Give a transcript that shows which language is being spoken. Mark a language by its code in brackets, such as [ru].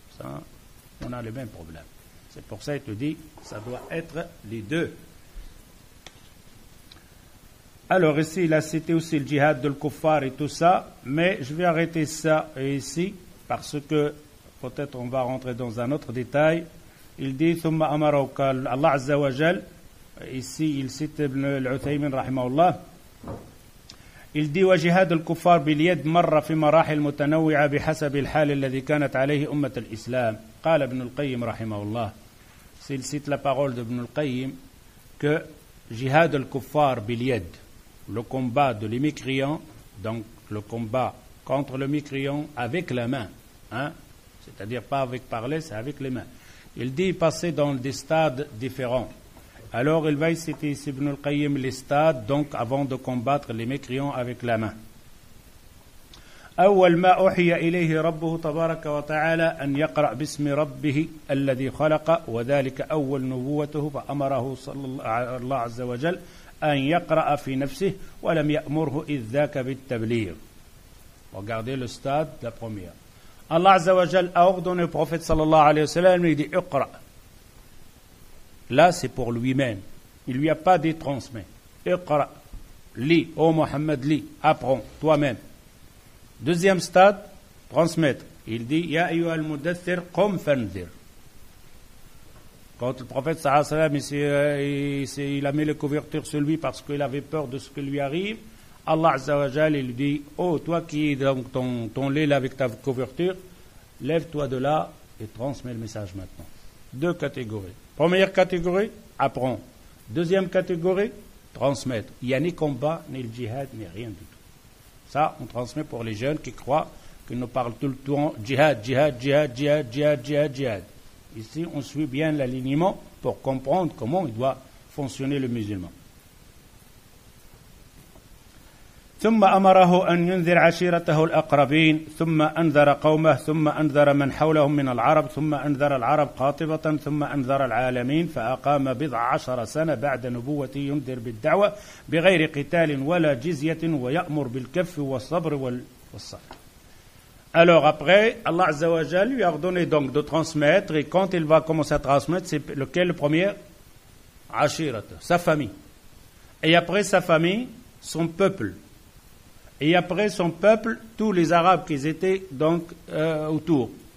[fr] Ça, on a le même problème. C'est pour ça qu'il te dit, ça doit être les deux. Alors ici, il a cité aussi le djihad de l'kuffar et tout ça, mais je vais arrêter ça ici, parce que peut-être on va rentrer dans un autre détail. Il dit, [ar] ثم أمره Allah Azza wa Jal, [fr] ici il cite Ibn al-Uthaymin rahimahullah, il dit: [ar] وجهاد الكفار باليد مر في مراحل متنوعة بحسب الحال الذي كانت عليه أمة الإسلام. قال ابن القيم رحمه الله. [fr] Il cite la parole d'Ibn al-Qayyim que jihad al-kuffar bil-yad, le combat de les mécréants, donc le combat contre le mécréant avec la main, hein, c'est-à-dire pas avec parler, c'est avec les mains. Il dit passer dans des stades différents. Alors il va citer ici Ibn al-Qayyim les stades, donc avant de combattre les mécréants avec la main. [ar] أول ما أوحي إليه ربه تبارك وتعالى أن يقرأ باسم ربه الذي خلق وذلك أول نبوته فأمره صلى الله عز وجل أن يقرأ في نفسه ولم يأمره إذ ذاك بالتبليغ. [fr] Regardez le stade de la première. Allah Azza wa Jal a ordonné au prophète sallallahu alayhi wa sallam, il dit Iqra. Là, c'est pour lui-même. Il ne lui a pas dit transmet. Iqra. Lis, ô Mohammed, lis, apprends toi-même. Deuxième stade, transmettre. Il dit [ar] Ya ayyuha al-mudaththir qum fanzir. [fr] Quand le prophète sallallahu alayhi wa sallam il a mis les couvertures sur lui parce qu'il avait peur de ce qui lui arrive, Allah Azza wa Jal il lui dit oh toi qui es dans ton lit là avec ta couverture, lève-toi de là et transmets le message maintenant. Deux catégories. Première catégorie, apprends. Deuxième catégorie, transmettre. Il n'y a ni combat, ni le djihad, ni rien du tout. Ça, on transmet pour les jeunes qui croient qu'ils nous parlent tout le temps djihad, djihad, djihad, djihad, djihad, djihad, djihad. Ici, on suit bien l'alignement pour comprendre comment il doit fonctionner le musulman. [ar] ثم أمره أن ينذر عشيرته الأقربين ثم أنذر قومه ثم أنذر من حولهم من العرب ثم أنذر العرب قاطبة ثم أنذر العالمين فأقام 19 سنة بعد نبوته ينذر بالدعوة بغير قتال ولا جزية ويأمر بالكف والصبر والصبر. [fr] Alors après, Allah Azza wa Jal lui a ordonné donc de transmettre, et quand il va commencer à transmettre, c'est lequel le premier? Ashirat, sa famille. Et après sa famille, son peuple. Et après son peuple, tous les Arabes qui étaient donc autour.